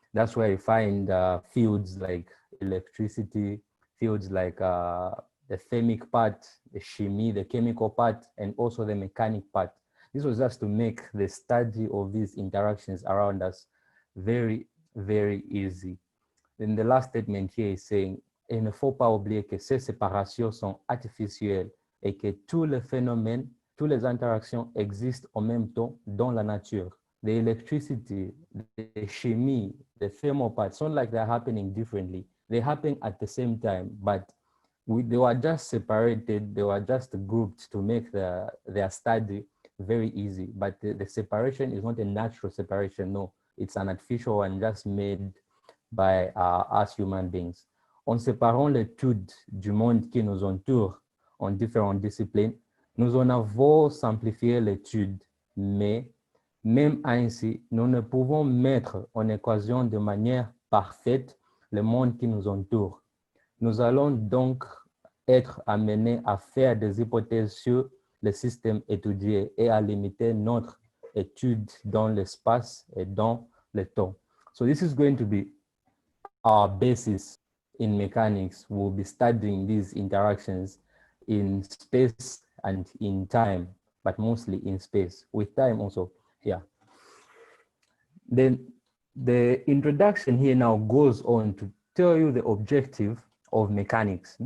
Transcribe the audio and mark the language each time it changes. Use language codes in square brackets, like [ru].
[en] That's where you find fields like electricity, fields like the thermic part, the chemie, the chemical part, and also the mechanic part. This was just to make the study of these interactions around us very, very easy. Then the last statement here is saying, [fr] il ne faut pas oublier que ces séparations sont artificielles et que tous les phénomènes, toutes les interactions existent en même temps dans la nature. [en] The electricity, the chemie, the thermal parts, not like they're happening differently. They happen at the same time, but they were just separated, they were just grouped to make their study very easy. But the separation is not a natural separation, no. It's an artificial one just made by us human beings. [fr] En séparant l'étude du monde qui nous entoure en différentes disciplines, nous en avons simplifié l'étude, mais même ainsi, nous ne pouvons mettre en équation de manière parfaite le monde qui nous entoure. Nous allons donc être amenés à faire des hypothèses sur le système étudié et à limiter notre étude dans l'espace et dans le temps. [en] So this is going to be our basis in mechanics. We'll be studying these interactions in space and in time, but mostly in space, with time also here. Then the introduction here now goes on to tell you the objective of mechanics.